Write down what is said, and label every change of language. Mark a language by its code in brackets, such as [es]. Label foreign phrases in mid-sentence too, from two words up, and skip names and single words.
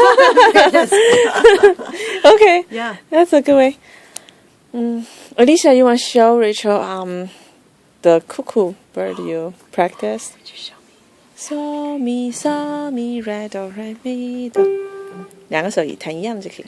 [en] Okay. Yeah. That's a good way. Alicia, you want to show Rachel the cuckoo bird you practiced? Could you show me? So mi re do re mi do， [zh] 两个手一弹一样就可以。